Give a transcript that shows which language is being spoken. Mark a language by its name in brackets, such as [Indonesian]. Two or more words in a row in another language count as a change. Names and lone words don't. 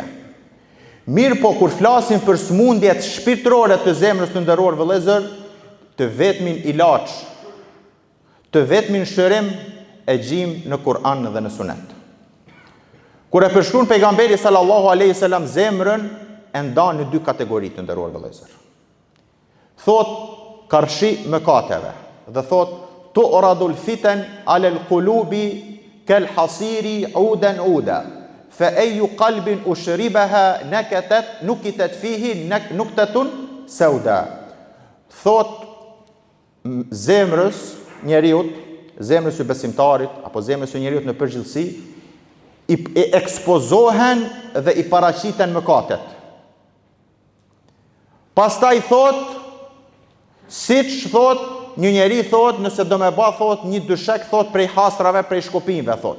[Albanian] Mirë po kur flasim për smundjet shpirtërore të zemrës të nderuar vëllezër, të vetmin ilaç, të vetmin shërim e gjim në Kur'an dhe në Sunet. Kur e përshkruan pejgamberi [Arabic] صلى الله عليه وسلم [Albanian] zemrën, e ndan në dy kategori të nderuar vëllezër. Thot karshi mëkateve dhe thot [Arabic] تعرض الفتن على القلوب كالحصير عودا عودا فأي قلب أشربها نكتت فيه نكتة سوداء. [Albanian] Thot zemrës njeriut, zemrës së besimtarit apo zemrës së njeriut në përgjithësi i ekspozohen dhe i paraqiten mëkatet. Pastaj thot, siç thot një njeri thot, nëse do me ba thot një dyshek thot prej hasrave, prej shkopinve thot.